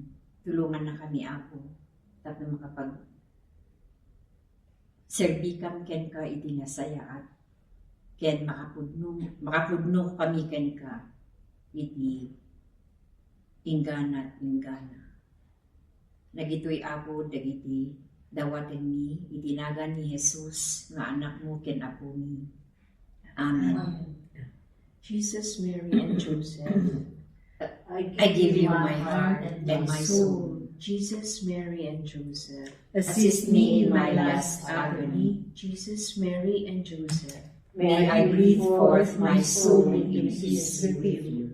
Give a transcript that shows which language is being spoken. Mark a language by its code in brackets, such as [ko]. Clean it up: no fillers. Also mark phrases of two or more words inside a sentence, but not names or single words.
[ilo] Tulungan na kami Apo, tapno makapag serbikam ken ka iti nasayaat, ken makapudno kami ken ka iti ingana. Nagitoy Apo dagiti dawaten mi itinagan ni Jesus nga anak mo ken Apo mi. Amen. [en] Jesus, Mary, and Joseph, I give you my heart and my soul. Jesus, Mary, and Joseph, Assist me in my last agony. Jesus, Mary, and Joseph, May I breathe forth my soul in peace with you.